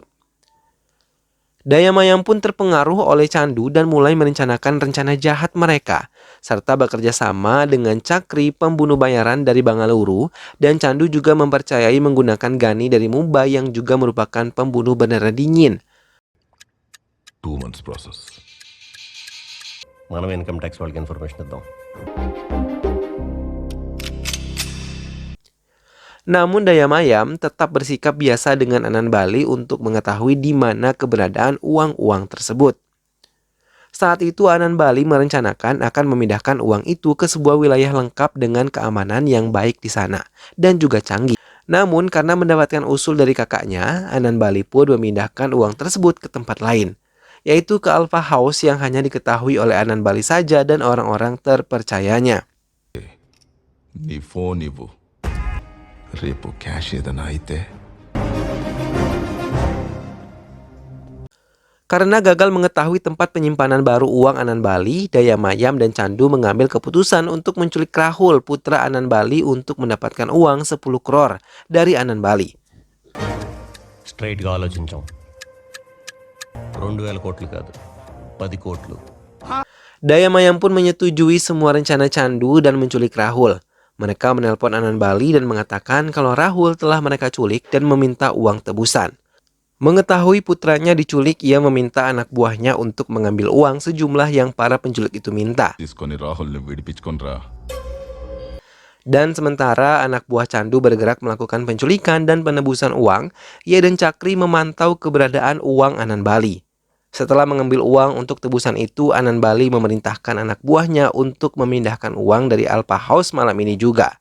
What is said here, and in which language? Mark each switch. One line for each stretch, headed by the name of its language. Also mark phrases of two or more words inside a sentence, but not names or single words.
Indonesian: Daya Mayam pun terpengaruh oleh Candu dan mulai merencanakan rencana jahat mereka, serta bekerja sama dengan Cakri pembunuh bayaran dari Bangalore, dan Candu juga mempercayai menggunakan Gani dari Mumbai yang juga merupakan pembunuh bendera dingin.
English: 2 months process.
Telugu: మనం
English: income tax
Telugu: వాళ్ళకి ఇన్ఫర్మేషన్ ఇద్దాం.
Indonesian: Namun Daya Mayam tetap bersikap biasa dengan Anan Bali untuk mengetahui di mana keberadaan uang-uang tersebut. Saat itu Anan Bali merencanakan akan memindahkan uang itu ke sebuah wilayah lengkap dengan keamanan yang baik di sana dan juga canggih. Namun karena mendapatkan usul dari kakaknya, Anan Bali pun memindahkan uang tersebut ke tempat lain, yaitu ke Alpha House yang hanya diketahui oleh Anan Bali saja dan orang-orang terpercayanya.
Telugu: నీ ఫోన్ ఇవ్వు రేపు క్యాష్ ఏదైనా అయితే
Indonesian: Karena gagal mengetahui tempat penyimpanan baru uang Anan Bali, Dayamayam dan Chandu mengambil keputusan untuk menculik Rahul, putra Anan Bali, untuk mendapatkan uang 10 crore dari Anan Bali.
Telugu: స్ట్రైట్గా ఆలోచించాం 2,000 కోట్లు కాదు 10 కోట్లు.
Indonesian: Dayamayam pun menyetujui semua rencana Chandu dan menculik Rahul. Mereka menelpon Anan Bali dan mengatakan kalau Rahul telah mereka culik dan meminta uang tebusan. Mengetahui putranya diculik, ia meminta anak buahnya untuk mengambil uang sejumlah yang para penculik itu minta.
Telugu: తీసుకొని రాహుల్ని విడిపించుకొనిరా
Indonesian: Dan sementara anak buah Chandu bergerak melakukan penculikan dan penebusan uang, ia dan Cakri memantau keberadaan uang Anan Bali. Setelah mengambil uang untuk tebusan itu, Anan Bali memerintahkan anak buahnya untuk memindahkan uang dari Alpha House malam ini juga.